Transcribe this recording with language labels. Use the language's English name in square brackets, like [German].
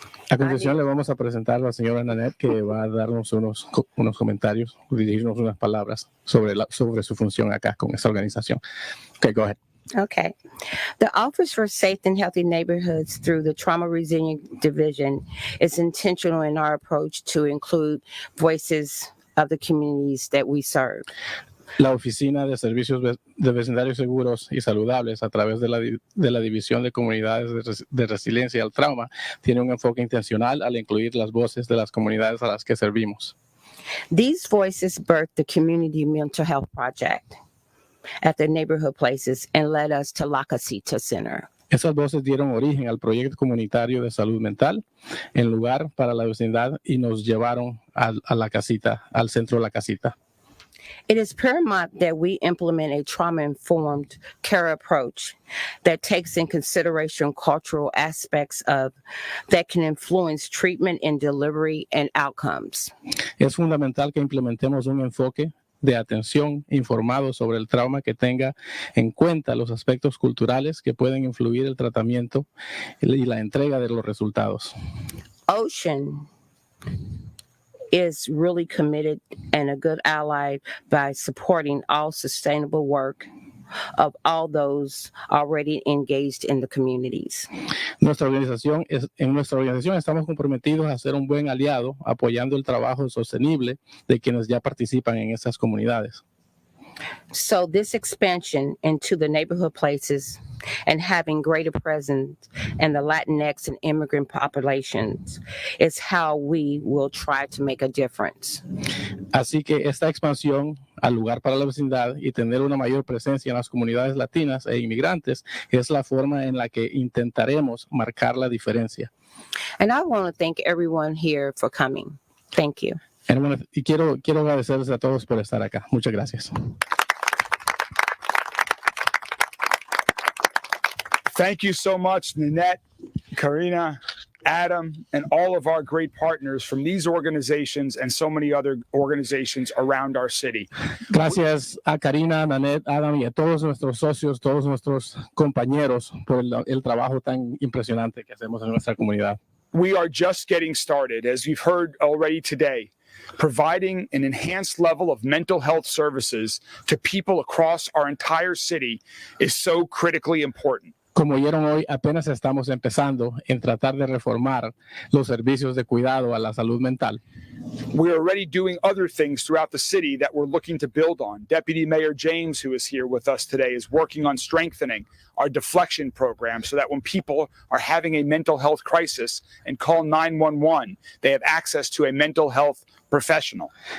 [Spanish] A continuación le vamos a presentar a la señora Nanette, que va a darnos unos comentarios, dirigirnos unas palabras sobre su función acá con esta organización. [English] Okay, go ahead. Okay. The Office for Safe and Healthy Neighborhoods through the Trauma Resilient Division is intentional in our approach to include voices of the communities that we serve. [Spanish] La Oficina de Servicios de Vecindarios Seguros y Saludables, a través de la División de Comunidades de Resiliencia al Trauma, tiene un enfoque intencional al incluir las voces de las comunidades a las que servimos. [English] These voices birthed the Community Mental Health Project at the neighborhood places and led us to La Casita Center. [Spanish] Esas voces dieron origen al proyecto comunitario de salud mental en lugar para la vecindad y nos llevaron a la casita, al centro de la casita. [English] It is paramount that we implement a trauma-informed care approach that takes in consideration cultural aspects that can influence treatment and delivery and outcomes. [Spanish] Es fundamental que implementemos un enfoque de atención informado sobre el trauma que tenga en cuenta los aspectos culturales que pueden influir el tratamiento y la entrega de los resultados. [English] Ocean is really committed and a good ally by supporting all sustainable work of all those already engaged in the communities. [Spanish] En nuestra organización estamos comprometidos a ser un buen aliado apoyando el trabajo sostenible de quienes ya participan en esas comunidades. [English] So this expansion into the neighborhood places and having greater presence in the Latinx and immigrant populations is how we will try to make a difference. [Spanish] Así que esta expansión al lugar para la vecindad y tener una mayor presencia en las comunidades latinas e inmigrantes es la forma en la que intentaremos marcar la diferencia. [English] And I want to thank everyone here for coming. Thank you. [Spanish] Y quiero agradecerles a todos por estar acá. Muchas gracias. [English] Thank you so much, Nanette, Karina, Adam, and all of our great partners from these organizations and so many other organizations around our city. [Spanish] Gracias a Karina, Nanette, Adam y a todos nuestros socios, todos nuestros compañeros por el trabajo tan impresionante que hacemos en nuestra comunidad. [English] We are just getting started, as you've heard already today. Providing an enhanced level of mental health services to people across our entire city is so critically important. [Spanish] Como oyeron hoy, apenas estamos empezando en tratar de reformar los servicios de cuidado a la salud mental. [English] We're already doing other things throughout the city that we're looking to build on. Deputy Mayor James, who is here with us today, is working on strengthening our deflection program so that when people are having a mental health crisis and call 911, they have access to a mental health professional.